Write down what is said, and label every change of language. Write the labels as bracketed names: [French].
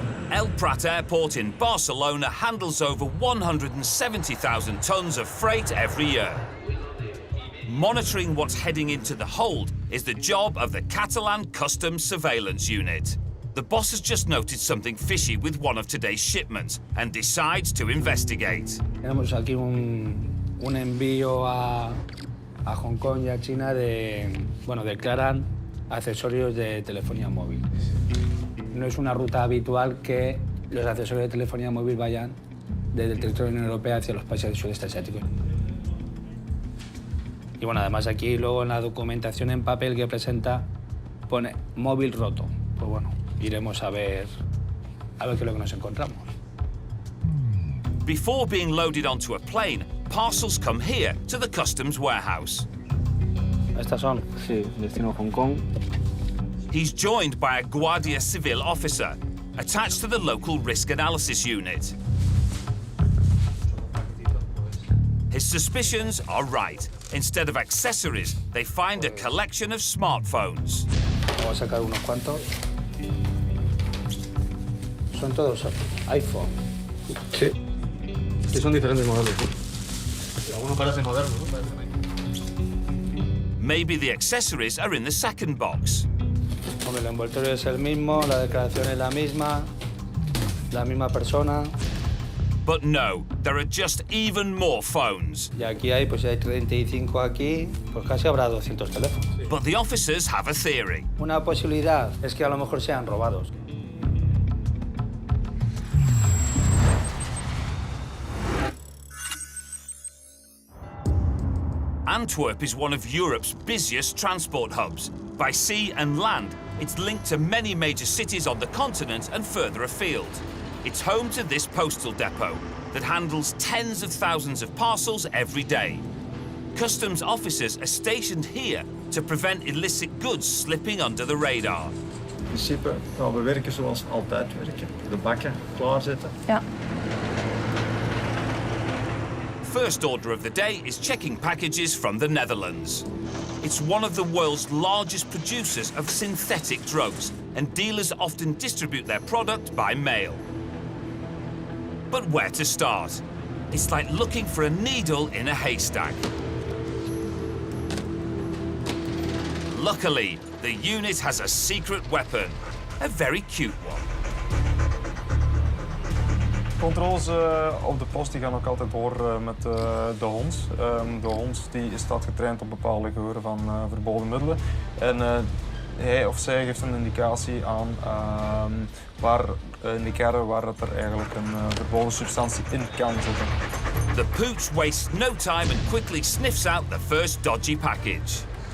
[English] El Prat Airport in Barcelona handles over 170,000 tons of freight every year. Monitoring what's heading into the hold is the job of the Catalan Customs Surveillance Unit. The boss has just noted something fishy with one of today's shipments and decides to investigate. [Spanish] Tenemos aquí un envío a Hong Kong y a China declaran accesorios de telefonía móvil. No es una ruta habitual que los accesorios de telefonía móvil vayan desde el territorio de la Unión Europea hacia los países del sudeste asiático. Y bueno, además aquí luego en la documentación en papel que presenta pone móvil roto. Pues bueno, iremos a ver qué es lo que nos encontramos. [English] Before being loaded onto a plane, parcels come here to the customs warehouse. [Spanish] Estas son. Sí, destino Hong Kong. [English] He's joined by a Guardia Civil officer attached to the local risk analysis unit. His suspicions are right. Instead of accessories, they find a collection of smartphones. [Spanish] Vamos a sacar unos cuantos. Son todos iPhone. Sí. Sí, son diferentes modelos. ¿Sí? Algunos parecen modernos, ¿no? [English] Maybe the accessories are in the second box. [Spanish] Hombre, el envoltorio es el mismo, la declaración es la misma persona. [English] But no, there are just even more phones. [Spanish] Y aquí hay 35 aquí, pues casi habrá 200 teléfonos. [English] But the officers have a theory. [Spanish] Una posibilidad es que a lo mejor sean robados. [English] Antwerp is one of Europe's busiest transport hubs. By sea and land, it's linked to many major cities on the continent and further afield. It's home to this postal depot that handles tens of thousands of parcels every day. Customs officers are stationed here to prevent illicit goods slipping under the radar. [Dutch] In principe gaan we werken zoals we altijd werken. De bakken klaarzetten. Ja. [English] First order of the day is checking packages from the Netherlands. It's one of the world's largest producers of synthetic drugs, and dealers often distribute their product by mail. But where to start? It's like looking for a needle in a haystack. Luckily, the unit has a secret weapon, a very cute one. [Dutch] Controles op de post die gaan ook altijd door met de hond. De hond die staat getraind op bepaalde geuren van verboden middelen. En hij of zij geeft een indicatie aan waar er eigenlijk een verboden substantie in kan zitten. [English] The pooch wastes no time and quickly sniffs out the first dodgy package.